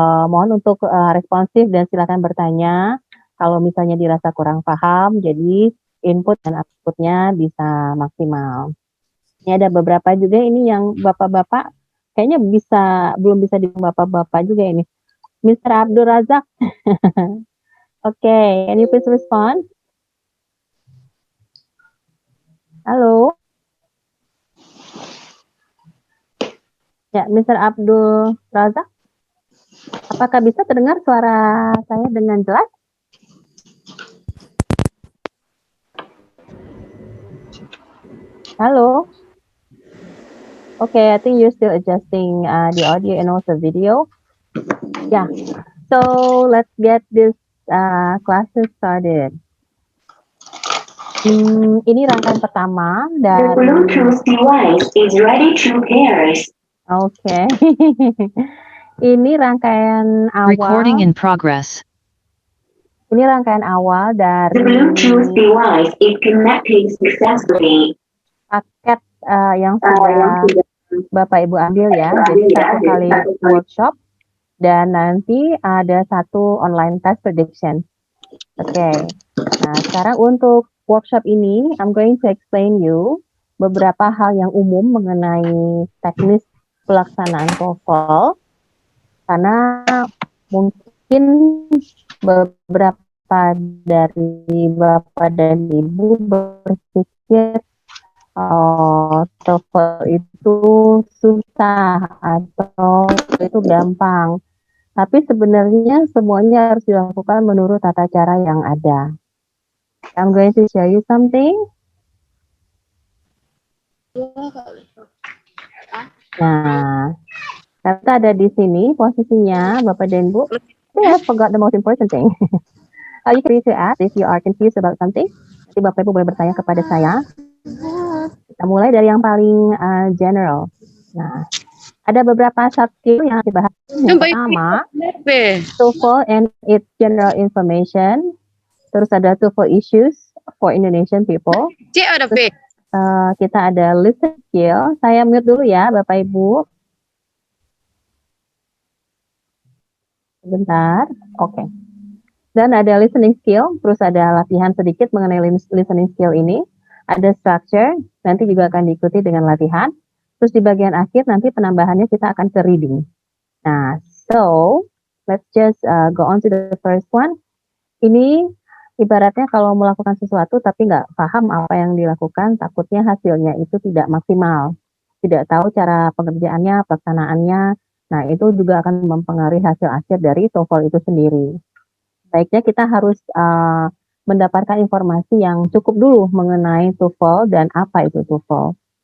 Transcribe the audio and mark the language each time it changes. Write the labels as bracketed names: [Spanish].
[Indonesian] Mohon untuk responsif dan silakan bertanya. Kalau misalnya dirasa kurang paham, jadi input dan outputnya bisa maksimal. Ini ada beberapa juga ini yang bapak-bapak kayaknya belum bisa dibilang bapak-bapak juga ini. [English] Mr. Abdul Razak. Okay, can you please respond? [Indonesian] Halo. Ya, Mr. Abdul Razak. Apakah bisa terdengar suara saya dengan jelas? Halo. [English] Okay, I think you're still adjusting the audio and also video. Yeah, so let's get this classes started. [Indonesian] Ini rangkaian pertama dari... [English] The Bluetooth device is ready to pair. [Indonesian] Oke. Ini rangkaian awal. [English] Recording in progress. [Indonesian] Ini rangkaian awal dari... [English] The Bluetooth device is connected successfully. [Indonesian] Paket yang sudah Bapak Ibu ambil ya. Jadi 1 kali workshop dan nanti ada 1 online test prediction. Oke. Nah, sekarang untuk workshop ini, [English] I'm going to explain you [Indonesian] beberapa hal yang umum mengenai teknis pelaksanaan TOEFL. Karena mungkin beberapa dari Bapak dan Ibu berpikir TOEFL itu susah atau itu gampang. Tapi sebenarnya semuanya harus dilakukan menurut tata cara yang ada. [English] I'm going to show you something. [Indonesian] Nah, kita ada di sini posisinya Bapak dan Bu. [English] I forgot the most important thing. You can to ask if you are confused about something. [Indonesian] Nanti Bapak Ibu boleh bertanya kepada saya. Kita mulai dari yang paling general. Nah, ada beberapa sub skill yang dibahas. Yang pertama, [English] TOEFL and its general information. [Indonesian] Terus ada [English] TOEFL issues for Indonesian people. [Indonesian] Terus, kita ada listening skill. Saya mute dulu ya, Bapak Ibu. Sebentar. Oke. Dan ada listening skill. Terus ada latihan sedikit mengenai listening skill ini. Ada structure, nanti juga akan diikuti dengan latihan. Terus di bagian akhir nanti penambahannya kita akan ke reading. [English] Nah, so let's just go on to the first one. [Indonesian] Ini ibaratnya kalau melakukan sesuatu tapi nggak paham apa yang dilakukan, takutnya hasilnya itu tidak maksimal. Tidak tahu cara pengerjaannya, pelaksanaannya. Nah, itu juga akan mempengaruhi hasil akhir dari TOEFL itu sendiri. Baiknya kita harus mendapatkan informasi yang cukup dulu mengenai TOEFL dan apa itu TOEFL.